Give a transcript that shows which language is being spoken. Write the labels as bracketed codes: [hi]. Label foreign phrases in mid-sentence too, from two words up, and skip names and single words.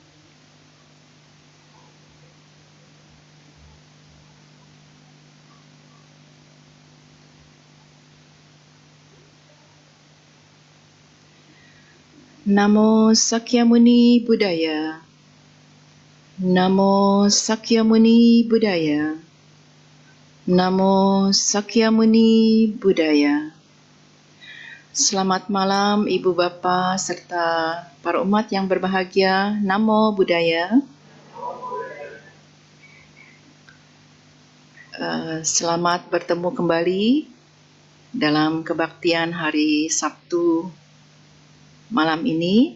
[pi] Namo Sakyamuni Buddhaya. Namo Sakyamuni Buddhaya. Namo Sakyamuni Buddhaya. [id] Selamat malam Ibu Bapa serta para umat yang berbahagia. [pi] Namo Buddhaya. [id] Selamat bertemu kembali dalam kebaktian hari Sabtu malam ini.